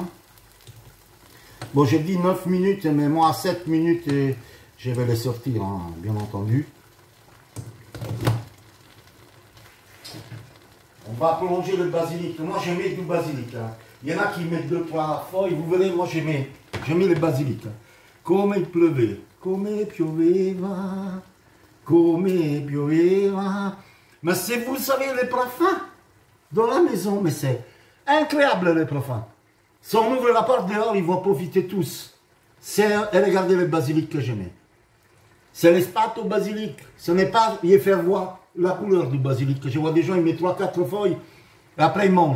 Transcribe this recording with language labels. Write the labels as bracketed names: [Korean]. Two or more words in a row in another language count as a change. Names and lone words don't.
[French] Bon, j'ai dit 9 minutes, mais moi, 7 minutes, et je vais les sortir, hein, bien entendu. On va plonger le basilic. Moi, je mets du basilic. Hein. Il y en a qui mettent 2-3 feuilles. Vous verrez, moi, je mets le basilic. Hein. [Italian] Come [French] il pleuvait, [Italian] come pioveva, come pioveva. [French] Mais si vous savez les parfums dans la maison, mais c'est incroyable les parfums. Si on ouvre la porte dehors, ils vont profiter tous. Et regardez le basilic que je mets. C'est l'espato basilic. Ce n'est pas, il faire voir la couleur du basilic. Je vois des gens, ils mettent 3-4 feuilles Et après, il mange.